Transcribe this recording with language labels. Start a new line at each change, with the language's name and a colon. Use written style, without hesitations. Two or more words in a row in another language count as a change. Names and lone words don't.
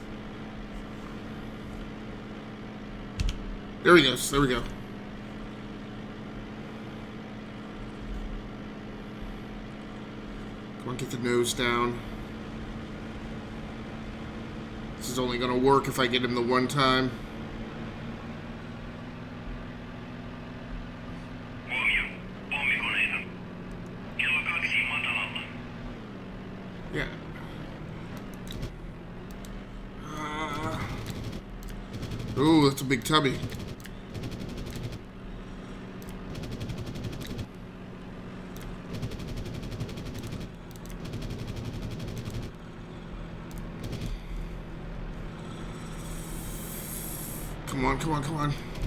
English: There he goes. There we go. Come on, get the nose down. This is only going to work if I get him the one time.
Finnish: Huomio. Pommikoneita. Kello 2 matalalla.
English: Yeah. Oh, that's a big tubby. Come on, come on, come on.